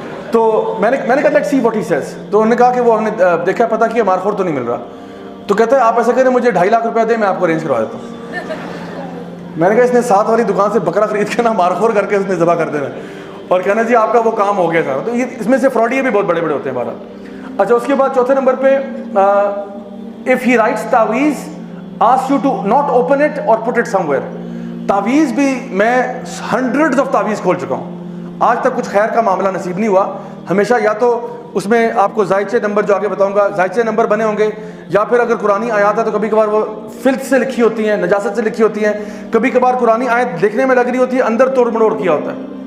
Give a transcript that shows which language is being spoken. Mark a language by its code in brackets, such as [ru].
[ur] تو میں نے کہا [en] Let's see what he says. [ur] تو انہوں نے کہا کہ وہ ہم نے دیکھا پتا کیا مارخور تو نہیں مل رہا. تو کہتے ہیں آپ ایسا کریں مجھے 2.5 لاکھ روپیہ دیں, میں آپ کو ارینج کروا دیتا ہوں. میں نے کہا اس نے ساتھ والی دکان سے بکرا خرید کے نا مارخور کر کے اس نے ذبح کر دینا اور کہنا جی آپ کا وہ کام ہو گیا سارا. تو یہ اس میں سے فراڈیے بھی بہت بڑے بڑے ہوتے ہیں ہمارا. اچھا اس کے بعد چوتھے نمبر پہ, [en] if he writes تعویذ asks you to not open it or put it somewhere. [ur] تعویذ بھی میں [en] hundreds of [ur] تعویذ کھول چکا ہوں, آج تک کچھ خیر کا معاملہ نصیب نہیں ہوا. ہمیشہ یا تو اس میں آپ کو زائچے نمبر جو آگے بتاؤں گا زائچے نمبر بنے ہوں گے, یا پھر اگر قرآنی آیات ہے تو کبھی کبھار وہ فلت سے لکھی ہوتی ہیں, نجاست سے لکھی ہوتی ہیں. کبھی کبھار قرآنی آیت دیکھنے میں لگ رہی ہوتی ہے, اندر توڑ مڑوڑ کیا ہوتا ہے.